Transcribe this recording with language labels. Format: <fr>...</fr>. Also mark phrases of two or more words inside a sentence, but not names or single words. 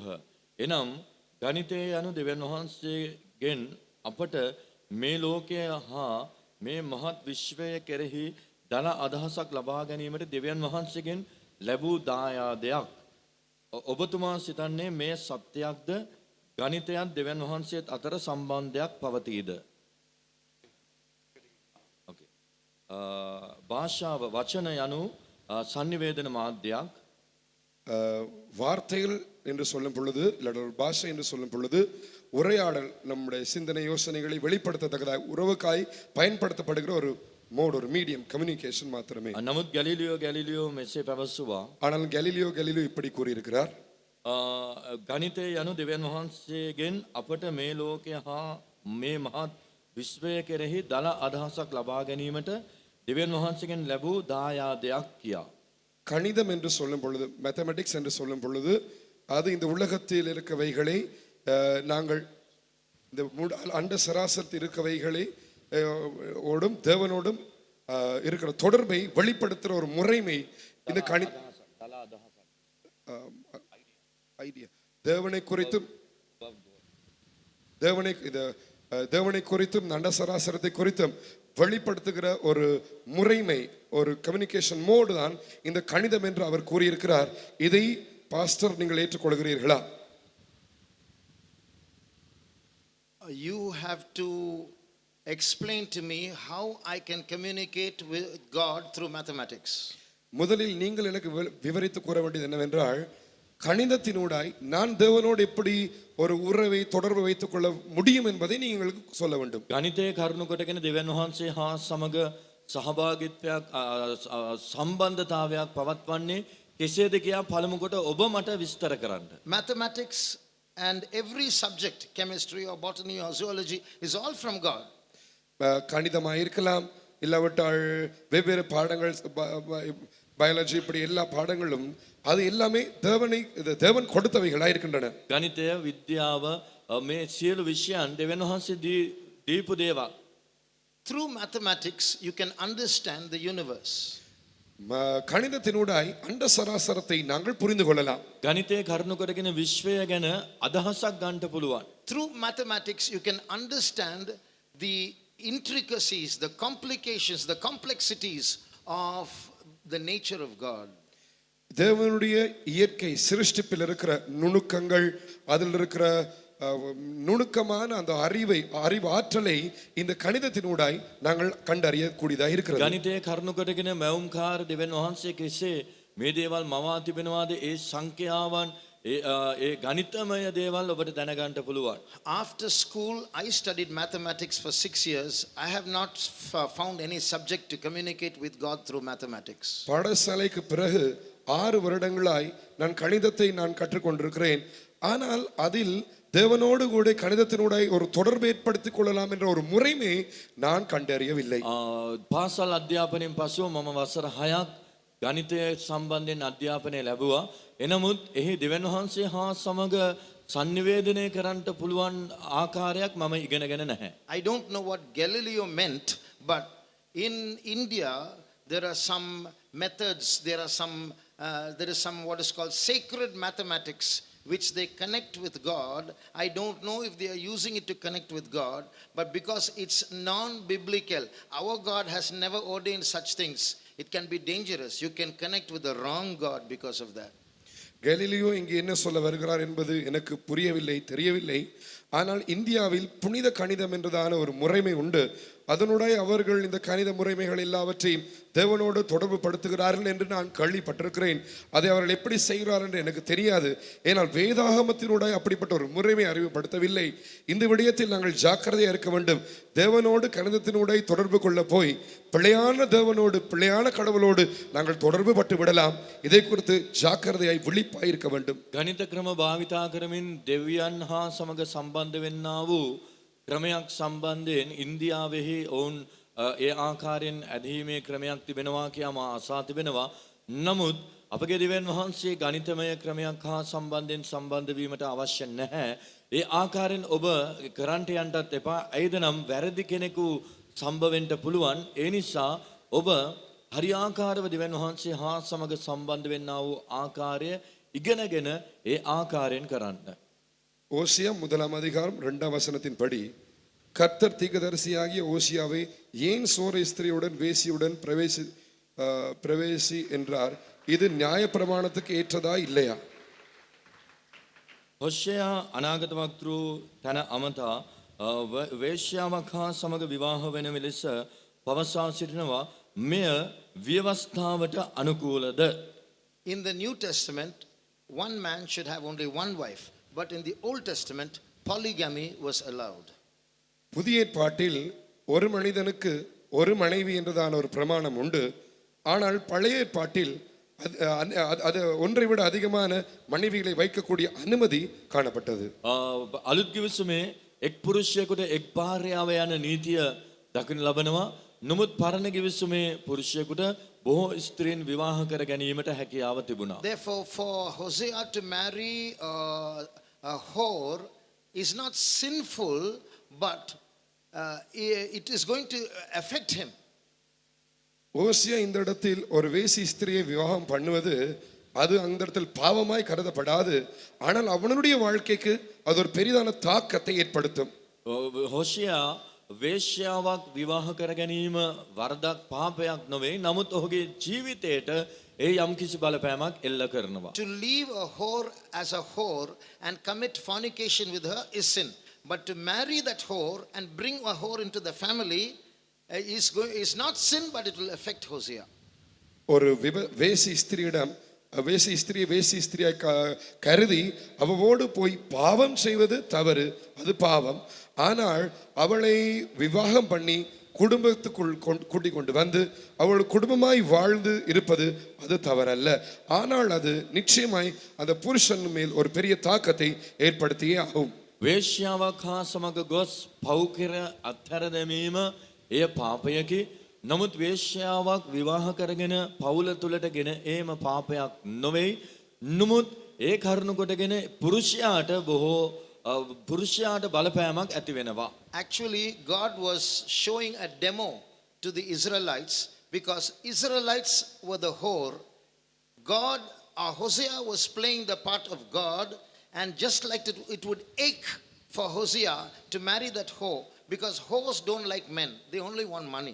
<si>එනම් ගණිතය යනු දෙවියන් වහන්සේගෙන් අපට මේ ලෝකය හා මේ මහත් විශ්වය කෙරෙහි දල අදහසක් ලබා ගැනීමට දෙවියන් වහන්සේගෙන් ලැබූ දායාදයක්. ඔබතුමා සිතන්නේ මේ සත්‍යයක්ද? ගණිතයත් දෙවියන් වහන්සේත් අතර සම්බන්ධයක් පවතීද? භාෂාව වචන යනු sannivedana මාධ්‍යයක්.</si> <ta>வார்த்தைகள் என்று சொல்லும் பொழுது இல்லாட்ட ஒரு பாஷை என்று சொல்லும் பொழுது உரையாடல், நம்முடைய சிந்தனை யோசனைகளை வெளிப்படுத்தத்தக்கதாக உறவுக்காய் பயன்படுத்தப்படுகிற ஒரு மோட், ஒரு</ta> <en>medium, communication</en> <ta>மாத்திரமே.</ta> <si>නමුත් ගැලිලියෝ මෙසේ පැවසුවා.</si> <ta>ஆனால் கலிலியோ இப்படி கூறியிருக்கிறார்,</ta> <si>ගණිතය යනු දෙවියන් වහන්සේගෙන් අපට මේ ලෝකය හා මේ මහත් විශ්වය කෙරෙහි දල අදහසක් ලබා ගැනීමට දෙවියන් වහන්සේගෙන් ලැබූ දායාදයක් කියා.</si> <ta>கணிதம் என்று சொல்லும் பொழுது, மேத்தமெட்டிக்ஸ் என்று சொல்லும் பொழுது, அது இந்த உலகத்தில் இருக்கவைகளை நாங்கள் இந்த அண்ட சராசரத்தில் இருக்கவைகளை ஓடும் தேவனோடும் இருக்கிற தொடர்பை வெளிப்படுத்துகிற ஒரு முறைமை இந்த ஐடியா தேவனை குறித்தும் அண்ட சராசரத்தை குறித்தும் வெளிப்படுத்துகிற ஒரு முறைமை, ஒரு</ta> <en>communication mode</en> <ta>தான் இந்த கணிதம் என்று அவர் கூறியிருக்கிறார். இதை பாஸ்டர் நீங்கள் ஏற்றுக்கொள்கிறீர்களா?</ta> <en>You have to explain to me how I can communicate with God through mathematics.</en> <ta>முதலில் நீங்கள் எனக்கு விவரித்து கூற வேண்டியது என்னவென்றால், கணிதத்தினூடாய் நான் தேவனோடு எப்படி ஒரு உறவை தொடர்பு வைத்துக் கொள்ள முடியும் என்பதை நீங்களுக்கு சொல்ல வேண்டும்.</ta> <si>ගණිතය කරුණු කොටගෙන දෙවියන් වහන්සේ හා සමග සහභාගීත්වයක් සම්බන්ධතාවයක් පවත්වන්නේ කෙසේද කියා පළමු කොට ඔබ මට විස්තර කරන්න.</si> <en>Mathematics and every subject, chemistry or botany or zoology, is all from God.</en> <ta>கணிதமாக இருக்கலாம், இல்லாவிட்டால் வெவ்வேறு பாடங்கள், பயாலஜி, இப்படி எல்லா பாடங்களும் அது எல்லாமே தேவன் கொடுத்தவைகளாக இருக்கின்றன.</ta> <si>ගණිතය විද්‍යාව මේ සියලු විෂයන් දෙවියන් වහන්සේ දීපු දේවල්.</si> <en>through mathematics, you can understand the universe.</en> <ta>கணிதத்தினூடாய் அண்ட சராசரத்தை நாங்கள் புரிந்து கொள்ளலாம்.</ta> <si>ගණිතය කරුණු කරගෙන විශ්වය ගැන අදහසක් ගන්නට පුළුවන්.</si> <en>Through mathematics, you can understand the intricacies, the complications, the complexities of the nature of God.</en> <ta>தேவனுடைய இயற்கை சிருஷ்டிப்பில் இருக்கிற நுணுக்கங்கள், அதில் இருக்கிற நுணுக்கமான அந்த அறிவு ஆற்றலை இந்த கணிதத்தினூடாய் நாங்கள் கண்டறியக்கூடியதாக இருக்கிறது.</ta> <si>ගණිතය කරුණු කරගෙන මැවුම්කාර දෙවියන් වහන්සේ කෙසේ මේ දේවල් මවා තිබෙනවාද ඒ සංඛ්‍යාවන් ඒ ගණිතමය දේවල් ඔබට දැනගන්න පුළුවන්.</si> <en>After school, I studied mathematics for 6 years. I have not found any subject to communicate with God through mathematics.</en> <ta>பாடசாலைக்கு பிறகு 6 வருடங்களாய் நான் கணிதத்தை நான் கற்றுக்கொண்டிருக்கிறேன். ஆனால் அதில் தேவனோடு கூட கணிதத்தினூடாய் ஒரு தொடர்பு ஏற்படுத்திக் கொள்ளலாம் என்ற ஒரு முறைமை நான் கண்டறியவில்லை.</ta> <si>පාසල් අධ්‍යාපනයෙන් පසුව මම වසර 6ක් ගණිතය සම්බන්ධයෙන් අධ්‍යාපනය ලැබුවා. එනමුත් එහි දෙවියන් වහන්සේ හා සමග sannivedanaya කරන්නට පුළුවන් ආකාරයක් මම ඉගෙනගෙන නැහැ.</si> <en>I don't know what Galileo meant, but in India there are some methods, there is some what is called sacred mathematics which they connect with God. I don't know if they are using it to connect with God, but because it's non-biblical, our God has never ordained such things. It can be dangerous. You can connect with the wrong God because of that.</en> <ta>கலீலியோ இங்கே என்ன சொல்ல வருகிறார் என்பது எனக்கு புரியவில்லை, தெரியவில்லை. ஆனால் இந்தியாவில் புனித கணிதம் என்றதான ஒரு முறைமை உண்டு. அதனுடைய அவர்கள் இந்த கணித முறைமைகள் எல்லாவற்றையும் தேவனோடு தொடர்பு படுத்துகிறார்கள் என்று நான் கேள்விப்பட்டிருக்கிறேன். அதை அவர்கள் எப்படி செய்கிறார்கள் என்று எனக்கு தெரியாது. ஏனால் வேதாகமத்தினுடைய அப்படிப்பட்ட ஒரு முறைமை அறிவுப்படுத்தவில்லை. இந்த விடயத்தில் நாங்கள் ஜாக்கிரதையாக இருக்க வேண்டும். தேவனோடு கணிதத்தினுடைய தொடர்பு கொள்ள போய் பிழையான தேவனோடு பிழையான கடவுளோடு நாங்கள் தொடர்பு பட்டு விடலாம். இதை குறித்து ஜாக்கிரதையாய் விழிப்பாய் இருக்க வேண்டும்.</ta> <si>ගණිත ක්‍රම භාවිතා කරමින් දෙවියන් හා සමග සම්බන්ධ වෙන්නා වූ ක්‍රමයක් සම්බන්ධයෙන් ඉන්දියාවෙහි ඔවුන් ඒ ආකාරයෙන් ඇදහිීමේ ක්‍රමයක් තිබෙනවා කියා මා අසා තිබෙනවා. නමුත් අපගේ දෙවියන් වහන්සේ ගණිතමය ක්‍රමයක් හා සම්බන්ධයෙන් සම්බන්ධ වීමට අවශ්‍ය නැහැ. ඒ ආකාරයෙන් ඔබ කරන්ට යන්නත් එපා. ඇයිද නම් වැරදි කෙනෙකු සම්බවෙන්න පුළුවන්. ඒ නිසා ඔබ හරියාකාරව දෙවියන් වහන්සේ හා සමග සම්බන්ධ වෙන්නා වූ ආකාරය ඉගෙනගෙන ඒ ආකාරයෙන් කරන්න.</si> <ta>ஓசியா 1 வசனத்தின்படி கர்த்தர் தீர்க்கதரிசியாகிய ஓசியாவை ஏன் சோர ஸ்திரியுடன் வேசியுடன் பிரவேசி என்றார்? இது நியாயப்பிரமாணத்துக்கு ஏற்றதா இல்லையா?</ta> <si>හොෂයා අනාගත වක්තෘ තන අමතා වේශ්‍යාවක් හා සමග විවාහ වෙන ලෙස පවසා සිටිනවා. මෙය ව්‍යවස්ථාවට අනුකූලද?</si> <en>In the New Testament, one man should have only one wife, but in the Old Testament, polygamy was allowed.</en> <ta>புதிய ஏற்பாட்டில் ஒரு மனிதனுக்கு ஒரு மனைவி என்றதான ஒரு பிரமாணம் உண்டு. ஆனால் பழைய ஏற்பாட்டில் அது ஒன்றை விட அதிகமான மனைவிகளை வைக்கக்கூடிய அனுமதி காணப்பட்டது.</ta> <si>අලුත් කිවිසුමේ එක් පුරුෂයෙකුට එක් භාර්යාව යන නීතිය දකින්න ලබනවා. නමුත් පරණ කිවිසුමේ පුරුෂයෙකුට බොහෝ ස්ත්‍රීන් විවාහ කර ගැනීමට හැකියාව තිබුණා.</si> <en>Therefore, for Hosea to marry a whore is not sinful, but it is going to affect him.</en> <ta>ஓசியா இந்த இடத்தில் ஒரு வேசி ஸ்திரியை விவாகம் பண்ணுவது அது அந்த இடத்தில் பாவமாய் கருதப்படாது. ஆனால் அவனுடைய வாழ்க்கைக்கு அது ஒரு பெரிதான தாக்கத்தை ஏற்படுத்தும்.</ta> <si>හොෂයා වේශ්‍යාවක් විවාහ කර ගැනීම වරදක් පාපයක් නොවේ. නමුත් ඔහුගේ ජීවිතයට ඒ යම්කිසි බලපෑමක් එල්ල කරනවා.</si> <en>To leave a whore as a whore and commit fornication with her is sin. But to marry that whore and bring a whore into the family is not sin, but it will affect Hosea.</en> <ta>ஒரு வேசி ஸ்திரியிடம் வேசி ஸ்திரியை கருதி அவளோடு போய் பாவம் செய்வது தவறு, அது பாவம். ஆனால் அவளை விவாகம் பண்ணி குடும்பத்துக்குள் கூட்டிக் கொண்டு வந்து அவள் குடும்பமாய் வாழ்ந்து இருப்பது அது தவறல்ல. ஆனால் அது நிச்சயமாய் அந்த புருஷன் மேல் ஒரு பெரிய தாக்கத்தை ஏற்படுத்தியே ஆகும்.</ta> <si>වේශ්‍යාවක් හා සමග ගොස් පව් කර අත්හැර දැමීම එය පාපයකි. නමුත් වේශ්‍යාවක් විවාහ කරගෙන පවුල තුලට ගෙන ඒම පාපයක් නොවේ. නමුත් ඒ කරුණ කොටගෙන පුරුෂයාට බොහෝ පුරුෂයාට බලපෑමක් ඇති වෙනවා.</si> <en>Actually, God was showing a demo to the Israelites because Israelites were the whore. God, Hosea was playing the part of God, and just like it would ache for Hosea to marry that whore because whores don't like men, they only want money.</en>